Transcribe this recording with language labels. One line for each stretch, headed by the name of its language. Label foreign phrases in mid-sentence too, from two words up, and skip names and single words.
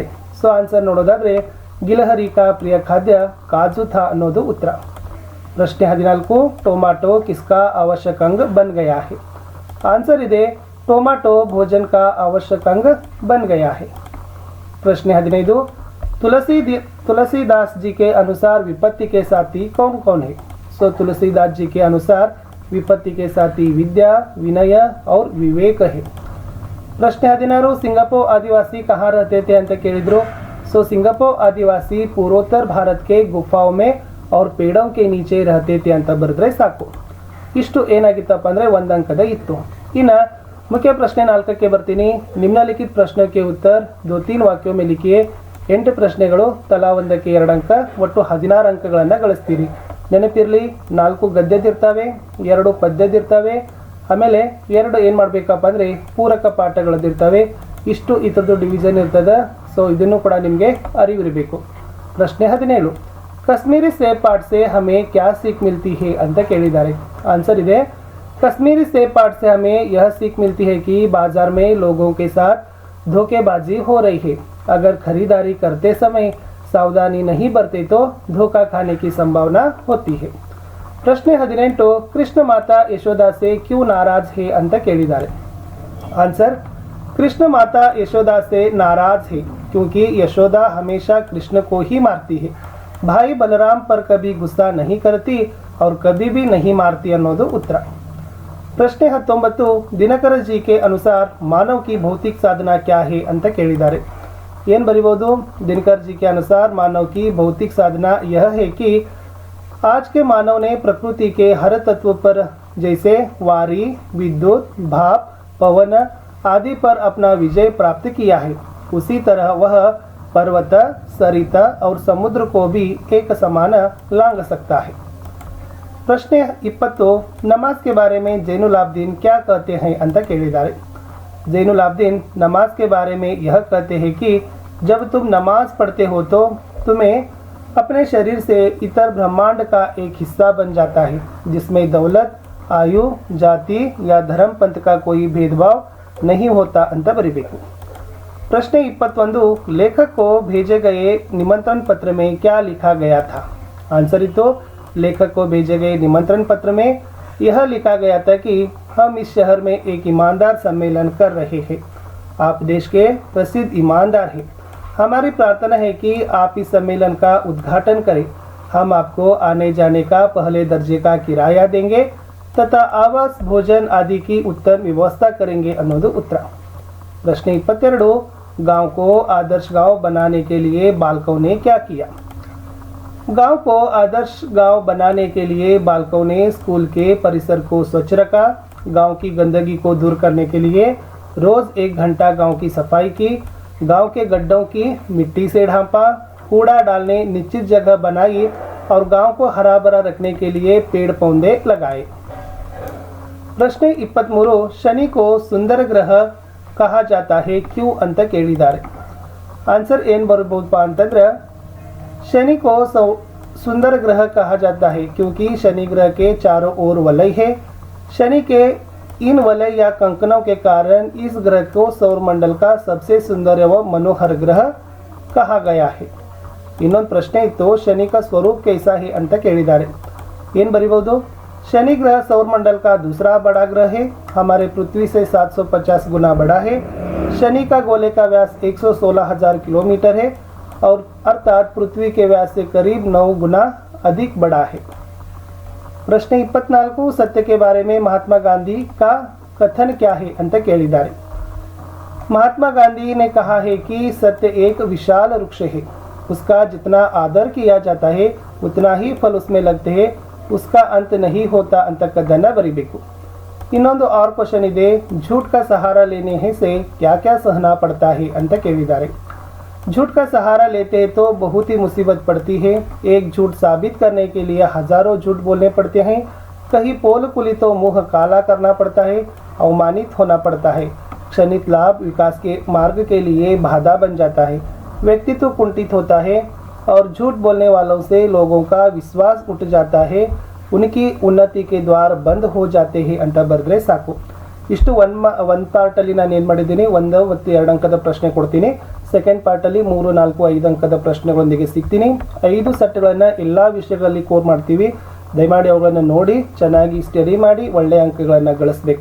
Kannada: ಸೊ ಆನ್ಸರ್ ನೋಡೋದಾದ್ರೆ
Hindi: गिलहरी का प्रिय खाद्य काजू था
Kannada: ಅನ್ನೋದು ಉತ್ತರ.
Hindi: ಪ್ರಶ್ನೆ 14, टोमाटो किसका आवश्यक अंग बन गया है.
Kannada: ಆನ್ಸರ್ ಇದೆ
Hindi: टोमाटो भोजन का आवश्यक अंग बन गया है.
Kannada: ಪ್ರಶ್ನೆ 15,
Hindi: तुलसीदास जी के अनुसार विपत्ति के साथी कौन कौन है. सो तुलसीदास जी के अनुसार विपत्ति के साथी विद्या, विनय और विवेक है. प्रश्न 16, सिंगापुर आदिवासी कहाँ रहते थे
Kannada: ಅಂತ ಕೇಳಿದ್ರು.
Hindi: सो सिंगापुर आदिवासी पूर्वोत्तर भारत के गुफाओं में और पेड़ों के नीचे रहते थे
Kannada: ಅಂತ ಬರೆದ್ರೆ ಸಾಕು. ಇಷ್ಟು ಏನಾಗಿತ್ತಪ್ಪ ಅಂದರೆ 1 ಅಂಕದ ಇತ್ತು. ಇನ್ನು
Hindi: मुख्य प्रश्न
Kannada: 4ಕ್ಕೆ ಬರ್ತೀನಿ.
Hindi: निम्नलिखित प्रश्न के उत्तर 2-3 वाक्यों में लिखिए.
Kannada: 8 ಪ್ರಶ್ನೆಗಳು, ತಲಾ 1ಕ್ಕೆ 2 ಅಂಕ, ಒಟ್ಟು 16 ಅಂಕಗಳನ್ನು ಗಳಿಸ್ತೀರಿ. ನೆನಪಿರಲಿ, 4 ಗದ್ಯದಿರ್ತವೆ, 2 ಪದ್ಯದಿರ್ತವೆ, ಆಮೇಲೆ 2 ಏನು ಮಾಡಬೇಕಪ್ಪ ಅಂದರೆ ಪೂರಕ ಪಾಠಗಳದಿರ್ತವೆ. ಇಷ್ಟು ಇದರದ್ದು ಡಿವಿಷನ್ ಇರ್ತದೆ. ಸೊ ಇದನ್ನು ಕೂಡ ನಿಮಗೆ ಅರಿವಿರಬೇಕು. ಪ್ರಶ್ನೆ 17,
Hindi: कश्मीरी सेब पाठ से हमें क्या सीख मिलती है
Kannada: ಅಂತ ಕೇಳಿದ್ದಾರೆ. आंसर ಇದೆ,
Hindi: कश्मीरी सेब पाठ से हमें यह सीख मिलती है कि बाजार में लोगों के साथ धोखेबाजी हो रही है. अगर खरीदारी करते समय सावधानी नहीं बरते तो धोखा खाने की संभावना होती है. ಪ್ರಶ್ನೆ 18, कृष्ण माता यशोदा से क्यों नाराज है
Kannada: ಅಂತ ಕೇಳಿದ್ದಾರೆ.
Hindi: आंसर, कृष्ण माता यशोदा से नाराज है क्योंकि यशोदा हमेशा कृष्ण को ही मारती है. भाई बलराम पर कभी गुस्सा नहीं करती और कभी भी नहीं मारती
Kannada: ಅನ್ನೋದು ಉತ್ತರ.
Hindi: ಪ್ರಶ್ನೆ 19, दिनकर जी के अनुसार मानव की भौतिक साधना क्या है
Kannada: ಅಂತ ಕೇಳಿದ್ದಾರೆ. ಏನು ಬರಿಬೋದು?
Hindi: दिनकर जी के अनुसार मानव की भौतिक साधना यह है कि आज के मानव ने प्रकृति के हर तत्व पर जैसे वारी, विद्युत, भाप, पवन आदि पर अपना विजय प्राप्त किया है, उसी तरह वह पर्वत, सरिता और समुद्र को भी एक समान लांघ सकता है. प्रश्न 20, नमाज के बारे में जैनुल आबदीन क्या कहते हैं
Kannada: ಅಂತ ಕೇಳಿದ್ದಾರೆ.
Hindi: जैनुल आबदीन नमाज के बारे में यह कहते हैं कि जब तुम नमाज पढ़ते हो तो तुम्हें अपने शरीर से इतर ब्रह्मांड का एक हिस्सा बन जाता है जिसमें दौलत, आयु, जाति या धर्म पंथ का कोई भेदभाव नहीं होता
Kannada: ಅಂತ ಬರಿಬೇಕು.
Hindi: प्रश्न 21, लेखक को भेजे गए निमंत्रण पत्र में क्या लिखा गया था. आंसर तो लेखक को भेजे गए निमंत्रण पत्र में यह लिखा गया था कि हम इस शहर में एक ईमानदार सम्मेलन कर रहे हैं. आप देश के प्रसिद्ध ईमानदार हैं. हमारी प्रार्थना है कि आप इस सम्मेलन का उद्घाटन करें. हम आपको आने जाने का पहले दर्जे का किराया देंगे तथा आवास, भोजन आदि की उत्तम व्यवस्था करेंगे
Kannada: ಅನ್ನೋದು ಉತ್ತರ.
Hindi: प्रश्न 22, गांव को आदर्श गांव बनाने के लिए बालकों ने क्या किया. गांव को आदर्श गांव बनाने के लिए बालकों ने स्कूल के परिसर को स्वच्छ रखा, गांव की गंदगी को दूर करने के लिए रोज 1 घंटा गांव की सफाई की, गांव के गड्ढों की मिट्टी से ढांपा, कूड़ा डालने निश्चित जगह बनाई और गांव को हरा भरा रखने के लिए पेड़ पौधे लगाए. प्रश्न 23, शनि को सुंदर ग्रह कहा जाता है क्यों
Kannada: ಅಂತ ಕೇಳಿದ್ದಾರೆ. आंसर ಏನು ಬರಬಹುದಪ್ಪ ಅಂತಂದ್ರೆ,
Hindi: शनि को सुंदर ग्रह कहा जाता है क्योंकि शनि ग्रह के चारों ओर वलय है. शनि के इन वलय या कंकनों के कारण इस ग्रह को सौरमंडल का सबसे सुंदर व मनोहर ग्रह कहा गया है.
Kannada: ಇನ್ನೊಂದು ಪ್ರಶ್ನೆ ಇತ್ತು,
Hindi: शनि का स्वरूप कैसा है
Kannada: ಅಂತ ಕೇಳಿದ್ದಾರೆ. ಏನು ಬರಿಬಹುದು?
Hindi: शनि ग्रह सौरमंडल का दूसरा बड़ा ग्रह है. हमारे पृथ्वी से 750 गुना बड़ा है. शनि का गोले का व्यास 116,000 किलोमीटर है और अर्थात पृथ्वी के व्यास से करीब 9 गुना अधिक बड़ा है. प्रश्न 24, सत्य के बारे में महात्मा गांधी का कथन क्या है
Kannada: ಅಂತ ಕೇಳಿದ್ದಾರೆ.
Hindi: महात्मा गांधी ने कहा है कि सत्य एक विशाल वृक्ष है, उसका जितना आदर किया जाता है उतना ही फल उसमें लगते हैं, उसका अंत नहीं होता
Kannada: ಅಂತಕ್ಕದ್ದನ್ನ ಬರಿಬೇಕು.
Hindi: ಇನ್ನೊಂದು और क्वेश्चन ಇದೆ, झूठ का सहारा लेने से क्या क्या सहना पड़ता है
Kannada: ಅಂತ ಕೇಳಿದ್ದಾರೆ.
Hindi: झूठ का सहारा लेते हैं तो बहुत ही मुसीबत पड़ती है. एक झूठ साबित करने के लिए हजारों झूठ बोलने पड़ते हैं. कहीं पोल खुली तो मुंह काला करना पड़ता है, अवमानित होना पड़ता है. क्षणिक लाभ विकास के मार्ग के लिए बाधा बन जाता है. व्यक्तित्व कुंठित होता है और झूठ बोलने वालों से लोगों का विश्वास उठ जाता है, उनकी उन्नति के द्वार बंद हो जाते हैं
Kannada: ಅಂತ ಬರೆದ್ರೆ ಸಾಕು. ಇಷ್ಟು ಒಂದು ಪಾರ್ಟಲ್ಲಿ ನಾನು ಏನು ಮಾಡಿದ್ದೀನಿ, 1 ಮತ್ತು 2 ಅಂಕದ ಪ್ರಶ್ನೆ ಕೊಡ್ತೀನಿ. ಸೆಕೆಂಡ್ ಪಾರ್ಟಲ್ಲಿ 3, 4, 5 ಅಂಕದ ಪ್ರಶ್ನೆಗಳೊಂದಿಗೆ ಸಿಗ್ತೀನಿ. 5 ಸೆಟ್ಗಳನ್ನು ಎಲ್ಲ ವಿಷಯಗಳಲ್ಲಿ ಕೋರ್ ಮಾಡ್ತೀವಿ. ದಯಮಾಡಿ ಅವುಗಳನ್ನು ನೋಡಿ ಚೆನ್ನಾಗಿ ಸ್ಟಡಿ ಮಾಡಿ ಒಳ್ಳೆಯ ಅಂಕಗಳನ್ನು ಗಳಿಸಬೇಕು.